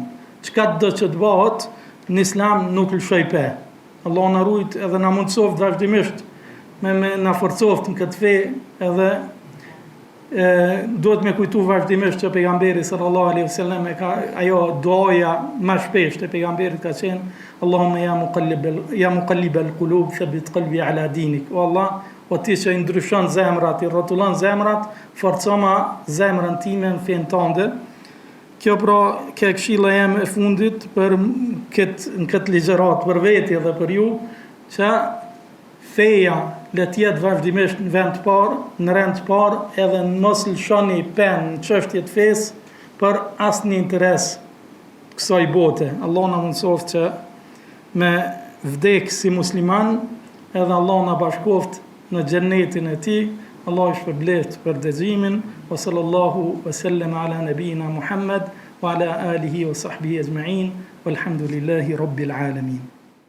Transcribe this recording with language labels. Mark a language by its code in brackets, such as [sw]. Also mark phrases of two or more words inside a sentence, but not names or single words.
[sq] Çka do që të bëhet në islam nuk lëshoj pe. Allah na rujt edhe na mundsoft vazhdimisht me na forcoft në këtë fe, edhe duhet me kujtu vazhdimisht që pejgamberi [ar] صلى الله عليه وسلم [sq] ajo duaja më shpesh te pejgamberit ka qenë [ar] اللهم يا مقلب القلوب ثبت قلبي على دينك. [sq] O Allah, o ti që i ndryshon zemrat, i rrotullon zemrat, forcoma zemrën time në fen tënde. Kjo pra ke këshilla jem e fundit për në këtë ligjërat për veti dhe për ju, që feja le të jetë vazhdimisht në vend të parë, në rend të parë, edhe mos lëshoni pen në çështje të fesë për asnjë interes kësaj bote. Allah na mundsoft që me vdek si musliman, edhe Allah na bashkoft në xhennetin e tij. Allah i shpërbleft për dëgjimin. [ar] وصلى الله وسلم على نبينا محمد وعلى آله وصحبه أجمعين. والحمد لله رب العالمين.